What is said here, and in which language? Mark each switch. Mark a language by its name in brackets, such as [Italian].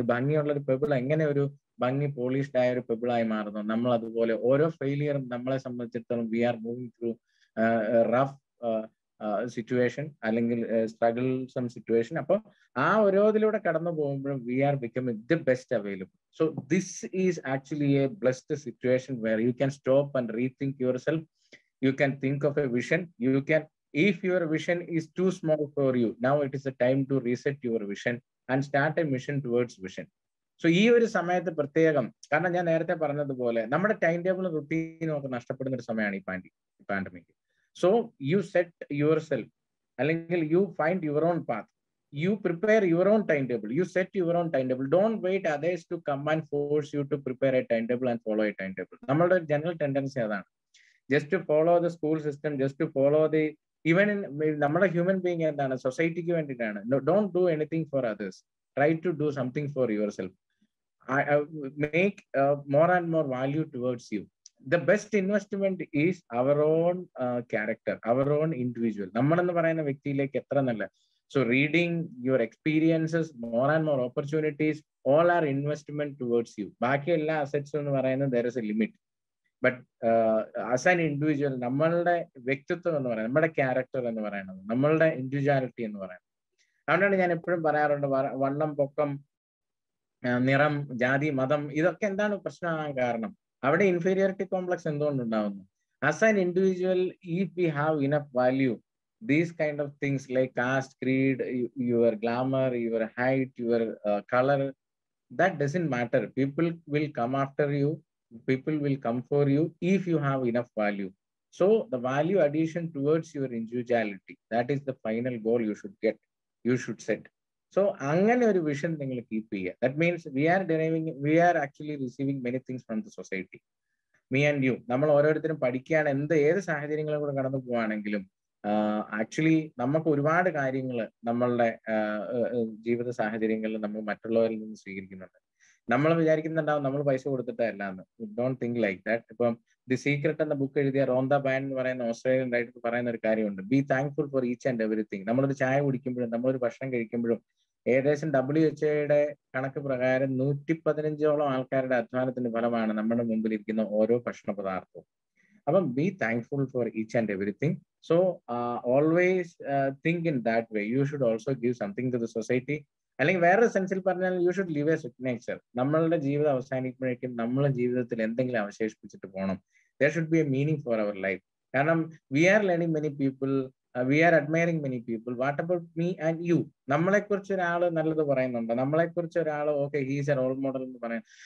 [Malayalam] ഒരു ഭംഗിയുള്ള ഒരു പെബിൾ എങ്ങനെ ഒരു ഭംഗി പോളിഷ്ഡ് ആയ ഒരു പെബിളായി മാറുന്നു, നമ്മൾ അതുപോലെ ഓരോ ഫെയിലിയറും നമ്മളെ സംബന്ധിച്ചിടത്തോളം [English] we are moving through rough situation [Malayalam] അല്ലെങ്കിൽ സ്ട്രഗിൾസം സിറ്റുവേഷൻ. അപ്പൊ ആ ഓരോതിലൂടെ കടന്നു പോകുമ്പോഴും [English] We are becoming the best available. So this is actually a blessed situation where you can stop and rethink yourself. You can think of a vision. You can, if your vision is too small for you, now it is the time to reset your vision and start a mission towards vision. [Malayalam] So ഈ ഒരു സമയത്ത് പ്രത്യേകം, കാരണം ഞാൻ നേരത്തെ പറഞ്ഞതുപോലെ നമ്മുടെ time ടേബിളും റുട്ടീനും ഒക്കെ നഷ്ടപ്പെടുന്ന ഒരു സമയമാണ് ഈ pandemic. [English] so you set yourself, [Malayalam] അല്ലെങ്കിൽ [English] You find your own path. You prepare your own timetable. You set your own timetable. Don't wait others to come and force you to prepare a timetable and follow a timetable. [Malayalam] നമ്മളുടെ [English] general tendency [Malayalam] അതാണ്. [English] Just to follow the school system, just to follow the, even in [Malayalam] നമ്മുടെ [English] human being [Malayalam] എന്താണ്, സൊസൈറ്റിക്ക് വേണ്ടിയിട്ടാണ്. [English] Don't do anything for others. Try to do something for yourself. Make more and more value towards you. The best investment is our own character, our own individual. [Malayalam] നമ്മളെന്ന് പറയുന്ന വ്യക്തിയിലേക്ക് എത്ര നല്ല. [English] So reading, your experiences, more and more opportunities, all are investment towards you. [Malayalam] ബാക്കി എല്ലാ അസറ്റ്സും എന്ന് പറയുന്നത് [English] there is a limit. But as an individual, [Malayalam] നമ്മളുടെ വ്യക്തിത്വം എന്ന് പറയുന്നത്, നമ്മുടെ ക്യാരക്ടർ എന്ന് പറയുന്നത്, നമ്മളുടെ ഇൻഡിവിജ്വാലിറ്റി എന്ന് പറയുന്നത്. അതുകൊണ്ടാണ് ഞാൻ എപ്പോഴും പറയാറുണ്ട്, വണ്ണം, പൊക്കം, നിറം, ജാതി, മതം, ഇതൊക്കെ എന്താണ് പ്രശ്നമാകാൻ കാരണം? അവിടെ inferiority complex എന്തുകൊണ്ടുണ്ടാവുന്നു? [English] As an individual, if we have enough value, these kind of things like caste, creed, your glamour, your height, your color, that doesn't matter. People will come after you. People will come for you if you have enough value. So the value addition towards your individuality, that is the final goal you should get, you should set. [Malayalam] So അങ്ങനെ ഒരു vision നിങ്ങൾ keep ചെയ്യുക. [English] That means we are actually receiving many things from the society. Me and you, [Malayalam] നമ്മൾ ഓരോരുത്തരും പഠിക്കുകയാണ്, ഏത് സാഹചര്യങ്ങളും കൂടെ കടന്നു പോവുകയാണെങ്കിലും ആക്ച്വലി നമുക്ക് ഒരുപാട് കാര്യങ്ങൾ നമ്മളുടെ ജീവിത സാഹചര്യങ്ങളിൽ നമ്മൾ മറ്റുള്ളവരിൽ നിന്ന് സ്വീകരിക്കുന്നുണ്ട്. നമ്മൾ വിചാരിക്കുന്നുണ്ടാവും നമ്മൾ പൈസ കൊടുത്തിട്ടല്ല എന്ന്. [English] Don't think like that. [Malayalam] ഇപ്പം ദി സീക്രട്ട് എന്ന ബുക്ക് എഴുതിയ റോന്ദ ബാൻ എന്ന് പറയുന്ന ഓസ്ട്രേലിയൻ റൈറ്റർ പറയുന്ന ഒരു കാര്യമുണ്ട്, [English] Be thankful for each and everything. [Malayalam] നമ്മളൊരു ചായ കുടിക്കുമ്പോഴും നമ്മളൊരു ഭക്ഷണം കഴിക്കുമ്പോഴും ഏകദേശം WHO കണക്ക് പ്രകാരം 115ഓളം ആൾക്കാരുടെ അധ്വാനത്തിന്റെ ഫലമാണ് നമ്മുടെ മുമ്പിൽ ഇരിക്കുന്ന ഓരോ ഭക്ഷണ പദാർത്ഥവും. [English] അപ്പം be thankful for each and everything. So always think in that way. You should also give something to the society. [Malayalam] അല്ലെങ്കിൽ വേറൊരു സെൻസിൽ പറഞ്ഞാൽ [English] You should live a signature. [Malayalam] നമ്മളുടെ ജീവിതം അവസാനിക്കുമ്പോഴേക്കും നമ്മളെ ജീവിതത്തിൽ എന്തെങ്കിലും അവശേഷിപ്പിച്ചിട്ട് പോകണം. [English] There should be a meaning for our life. [Malayalam] കാരണം [English] We are learning many people, we are admiring many people. What about me and you? [Malayalam] നമ്മളെക്കുറിച്ച് ഒരാൾ നല്ലത് പറയുന്നുണ്ട്, നമ്മളെക്കുറിച്ച് ഒരാൾ [English] okay he's a role model [Malayalam] എന്ന് പറയാം.